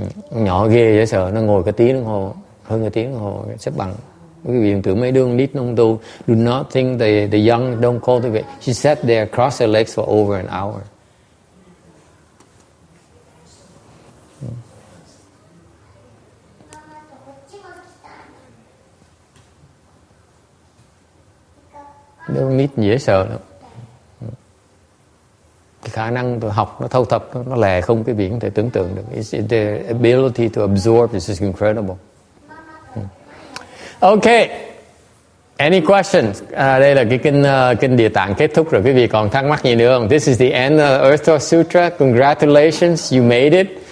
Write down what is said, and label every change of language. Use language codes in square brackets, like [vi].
[vi] Nhỏ ghê vậy sợ, nó ngồi cái tiếng đồng hồ, hơn cái tiếng đồng hồ xếp bằng. Quý vị tưởng mấy đứa nít nông tu, [en] do not think the young don't cultivate. She sat there, crossed her legs for over an hour. [vi] Đứa nít dễ sợ lắm. Cái khả năng tôi học nó thâu thập nó lè không cái biển thể tưởng tượng được. [en] The ability to absorb is just incredible. Okay. Any questions? [vi] Đây là cái kinh Địa Tạng kết thúc rồi. Quý vị còn thắc mắc gì nữa không? [en] This is the end of Earth Store Sutra. Congratulations, you made it.